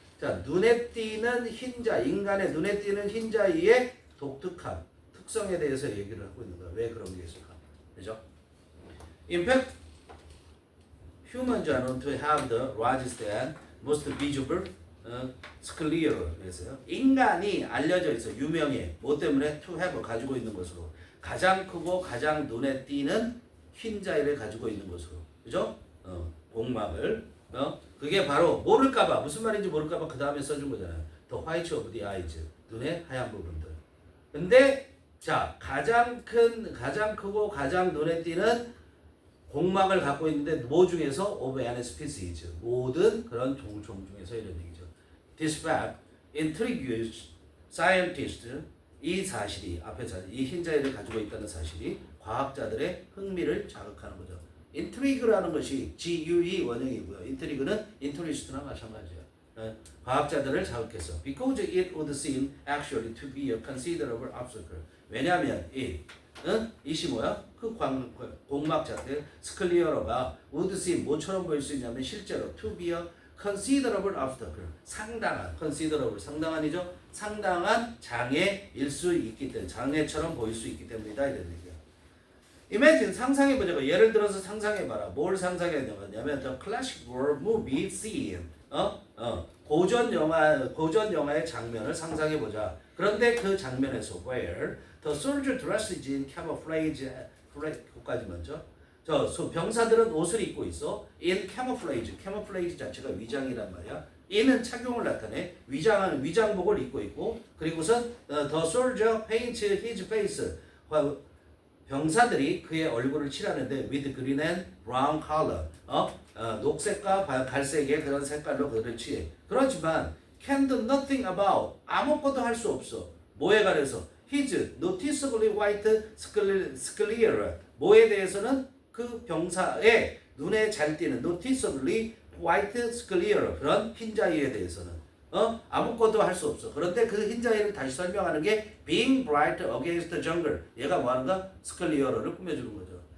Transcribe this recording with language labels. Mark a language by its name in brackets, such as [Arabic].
[Korean] 자, 눈에 띄는 흰자, 인간의 눈에 띄는 흰자위의 독특함, 특성에 대해서 얘기를 하고 있는 거야. 왜 그런 게 있을까? 그죠? [English] In fact, humans are known to have the largest and most visible sclera. [Korean] 그래서요. 인간이 알려져 있어. 유명해. 뭐 때문에? [English] To have [Korean] 가지고 있는 것으로. 가장 크고 가장 눈에 띄는 흰자위를 가지고 있는 것으로. 그죠? 공막을. 그게 바로 모를까봐, 무슨 말인지 모를까봐 그 다음에 써준 거잖아요. [English] The white of the eyes. [Korean] 눈의 하얀 부분들. 근데, 자, 가장 크고 가장 눈에 띄는 공막을 갖고 있는데, 뭐 중에서? [English] of an species. [Korean] 모든 그런 종종 중에서 이런 얘기죠. [English] This fact intrigues scientists. [Korean] 이 사실이, 앞에 이 흰자위를 가지고 있다는 사실이 과학자들의 흥미를 자극하는 거죠. intrigue라는 것이 GUE 원형이고요. intrigue는 interest나 마찬가지예요. 과학자들을 자극했어. [English] Because it would seem actually to be a considerable obstacle. [Korean] 왜냐하면 it이 뭐야? 그 공막 자체 스클리어러가 [English] would seem [Korean] 뭐처럼 보일 수 있냐면 실제로 [English] to be a considerable obstacle. [Korean] 상당한 considerable 상당한이죠. 상당한 장애일 수 있기 때문에 장애처럼 보일 수 있기 때문이다 이런 얘기야. Imagine 상상해보자고. 예를 들어서 상상해봐라. 뭘 상상해냐면 [English] the classic war movie scene. [Korean] 고전 영화의 장면을 상상해보자. 그런데 그 장면에서 [English] where the soldier dresses in camouflage. [Korean] 그까지 먼저. 병사들은 옷을 입고 있어. [English] in camouflage. [Korean] camouflage 자체가 위장이란 말이야. in은 착용을 나타내. 위장복을 입고 있고. 그리고선 [English] the soldier paints his face. [Korean] 병사들이 그의 얼굴을 칠하는데 [English] with green and brown color. [Korean] 녹색과 갈색의 그런 색깔로 그를 칠해. 그렇지만 [English] can do nothing about. [Korean] 아무것도 할 수 없어. 뭐에 관해서? [English] his noticeably white sclera. [Korean] 뭐에 대해서는 그 병사의 눈에 잘 띄는 [English] noticeably white sclera. [Korean] 그런 흰자위에 대해서는 아무것도 할 수 없어. 그런데 그 흰자위를 다시 설명하는 게 [English] being bright against the jungle. [Korean] 얘가 뭐 하는가? 스클리어러를 꾸며주는 거죠.